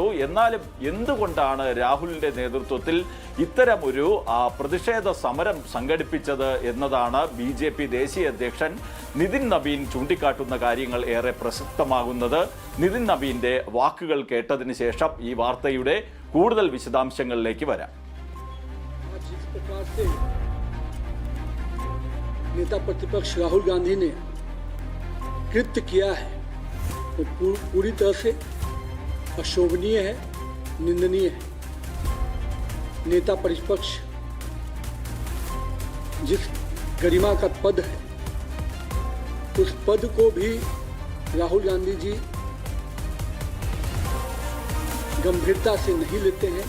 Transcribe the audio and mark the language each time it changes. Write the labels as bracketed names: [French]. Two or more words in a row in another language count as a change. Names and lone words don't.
[Malayalam] എന്നാലും എന്തുകൊണ്ടാണ് രാഹുലിന്റെ നേതൃത്വത്തിൽ ഇത്തരം ഒരു പ്രതിഷേധ സമരം സംഘടിപ്പിച്ചത് എന്നതാണ് BJP ദേശീയ അധ്യക്ഷൻ നിതിൻ നബീൻ ചൂണ്ടിക്കാട്ടുന്ന കാര്യങ്ങൾ ഏറെ പ്രസക്തമാകുന്നത്. നിതിൻ നബീന്റെ വാക്കുകൾ കേട്ടതിന് ശേഷം ഈ വാർത്തയുടെ കൂടുതൽ വിശദാംശങ്ങളിലേക്ക് വരാം. [Hindi] नेता प्रतिपक्ष राहुल गांधी ने कृत्य किया है तो पूरी तरह से अशोभनीय है, निंदनीय है। नेता प्रतिपक्ष जिस गरिमा का पद है उस पद को भी राहुल गांधी जी गंभीरता से नहीं लेते हैं।